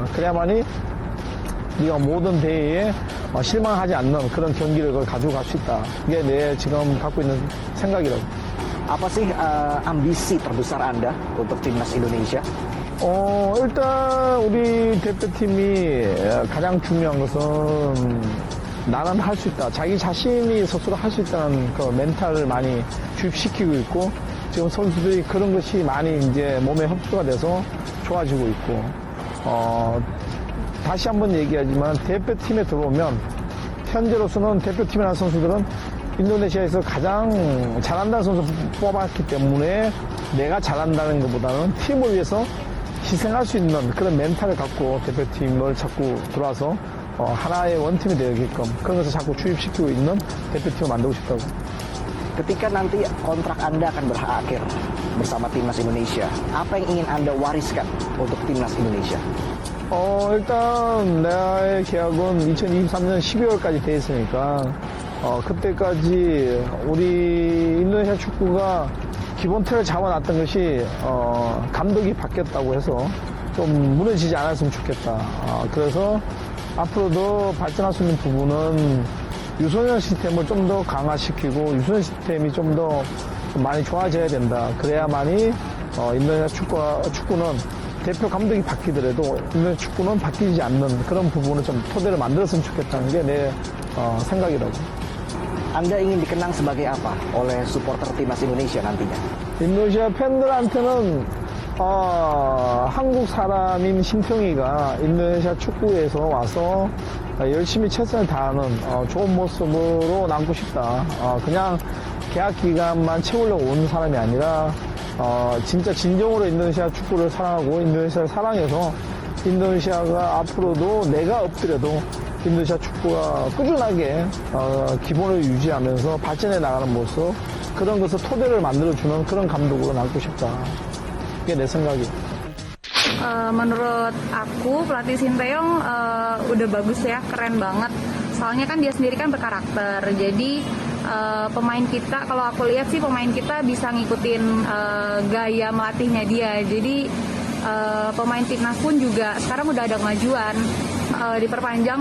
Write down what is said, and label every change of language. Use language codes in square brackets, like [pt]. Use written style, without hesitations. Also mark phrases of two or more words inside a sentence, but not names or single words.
[ko] 그래야만이 우리가 모든 대회에 실망하지 않는 그런 경기력을 가지고 갈 수 있다. 이게 내 지금 갖고 있는 생각이라고. [id] Apa sih ambisi terbesar Anda untuk timnas Indonesia? [ko] 일단 우리 대표팀이 가장 중요한 것은 나는 할 수 있다. 자기 자신이 스스로 할 수 있다는 그 멘탈을 많이 주입시키고 있고 지금 선수들이 그런 것이 많이 이제 몸에 흡수가 돼서 좋아지고 있고 다시 한번 얘기하지만 대표팀에 들어오면 현재로서는 대표팀이라는 선수들은 인도네시아에서 가장 잘한다는 선수 뽑았기 때문에 내가 잘한다는 것보다는 팀을 위해서 희생할 수 있는 그런 멘탈을 갖고 대표팀을 자꾸 들어와서 하나의 원팀이 되게끔 그런 것을 자꾸 주입시키고 있는 대표팀을 만들고 싶다고. [id] Ketika nanti kontrak Anda akan berakhir bersama timnas Indonesia, apa yang ingin Anda wariskan untuk timnas Indonesia? [ko] 일단 나의 계약은 2023년 12월까지 돼 있으니까 그때까지 우리 인도네시아 축구가 기본 틀을 잡아놨던 것이 감독이 바뀌었다고 해서 좀 무너지지 않았으면 좋겠다. 그래서 앞으로도 발전할 수 있는 부분은 유소년 시스템을 좀 더 강화시키고 유소년 시스템이 좀 더 많이 좋아져야 된다. 그래야만이 인도네시아 축구는 대표 감독이 바뀌더라도 인도네시아 축구는 바뀌지 않는 그런 부분을 좀 토대를 만들었으면 좋겠다는 게 내 생각이라고. [id] Anda ingin dikenang sebagai apa oleh supporter timnas Indonesia nantinya? [ko] 인도네시아 팬들한테는 한국 사람인 신평이가 인도네시아 축구에서 와서 열심히 최선을 다하는 좋은 모습으로 남고 싶다. 그냥 계약 기간만 채우려고 온 사람이 아니라 진짜 진정으로 인도네시아 축구를 사랑하고 인도네시아를 사랑해서 인도네시아가 앞으로도 내가 없더라도 인도네시아 축구가 꾸준하게 기본을 유지하면서 발전해 나가는 모습 그런 것을 토대를 만들어주는 그런 감독으로 남고 싶다. 그게 내 생각이에요. [id] Menurut aku pelatih Sintayong udah bagus ya, keren banget. Soalnya kan dia sendiri kan berkarakter. Jadi pemain kita, kalau aku lihat sih pemain kita bisa ngikutin gaya melatihnya dia. Jadi pemain timnas pun juga sekarang udah ada kemajuan diperpanjang.